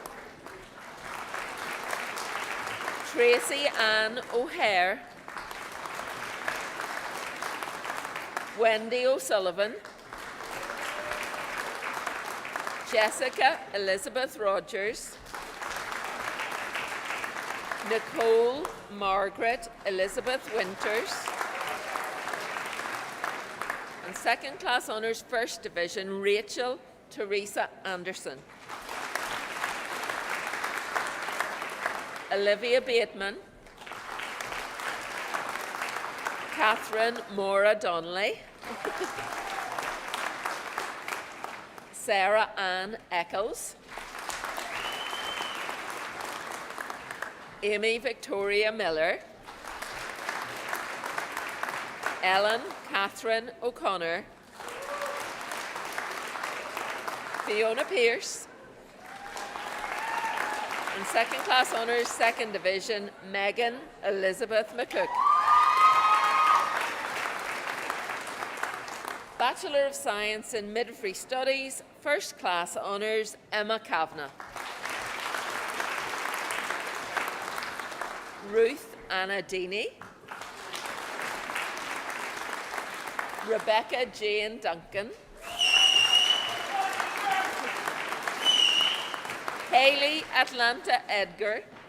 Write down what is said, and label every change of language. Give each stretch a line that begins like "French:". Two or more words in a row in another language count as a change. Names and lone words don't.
English: Tracy Ann O'Hare. Wendy O'Sullivan. Jessica Elizabeth Rogers, Nicole Margaret Elizabeth Winters, and second class honours First Division Rachel Teresa Anderson, Olivia Bateman, Catherine Mora Donnelly, Sarah Ann Eccles, Amy Victoria Miller, Ellen Catherine O'Connor, Fiona Pearce, and second class honours Second Division Megan Elizabeth McCook. Bachelor of Science in Midwifery Studies, First Class Honours, Emma Kavanagh. Ruth Anna Deeney. Rebecca Jane Duncan. Hayley Atlanta Edgar.